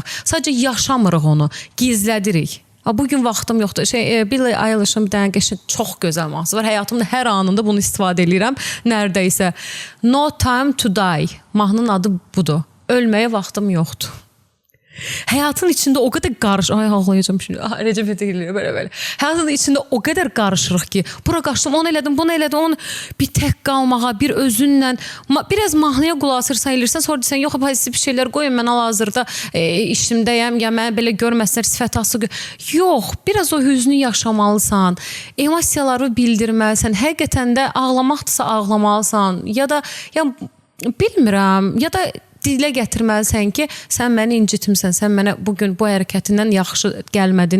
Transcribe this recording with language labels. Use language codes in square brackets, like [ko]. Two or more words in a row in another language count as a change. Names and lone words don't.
[az] Sadəcə yaşamırıq onu, gizlədirik. Bugün vaxtım yoxdur. Billie Eilish'in bir dənə qəşəng çox gözəl mahnısı var. Həyatımın hər anında bunu istifadə edirəm. Nərdəysə No Time to Die. Mahnının adı budur. Ölməyə vaxtım yoxdur. Həyatın içində o qədər ay ağlayacağam [tr] şimdi. Recep ediliyor böyle. [az] Həyatın içində o qədər qarışırıq ki, bura qaçdım, onu elədim, bunu elədim, onu bir tək qalmağa, bir özünlə, biraz mahnıya qulaq asırsan, elirsən, sonra desən, yox, pozitiv bir şeylər qoyun, mən hal-hazırda işimdəyəm, ya mənə belə görməslər, sifətası. Yox, biraz o hüznü yaşamalısan, emosiyaları bildirməlisən, həqiqətən də ağlamaqdırsa ağlamalısan, ya da bilmirəm, ya da dilə gətirməlisən ki, sən məni incitmisən, sən mənə bugün bu hərəkətindən yaxşı gəlmədin.